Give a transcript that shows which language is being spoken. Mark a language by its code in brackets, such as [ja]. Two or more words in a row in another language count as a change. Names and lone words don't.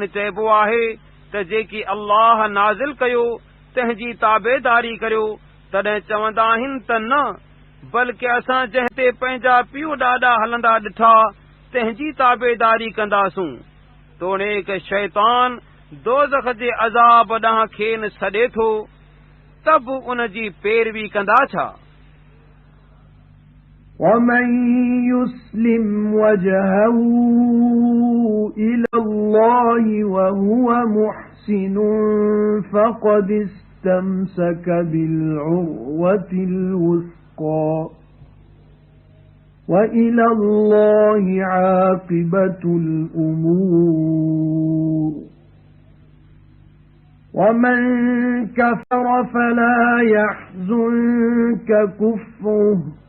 [sd] चइबो आहे त जेकी अल्लाह नाज़िल कयो तंहिंजी ताबेदारी करियो तॾहिं चवंदा आहिनि त न बल्कि असां जंहिं ते पंहिंजा पीउ ॾाॾा हलंदा ॾिठा तंहिंजी ताबेदारी कंदासूं तोड़ेक शैतान दोज़ख जे अज़ाब ॾांहुं खेनि सॾे थो त बि उन जी पैरवी कंदा छा [ar] ومن يسلم وجهه إلى الله وهو محسن فقد استمسك بالعروة الوثقى وإلى الله عاقبة الأمور ومن كفر فلا يحزنك كفره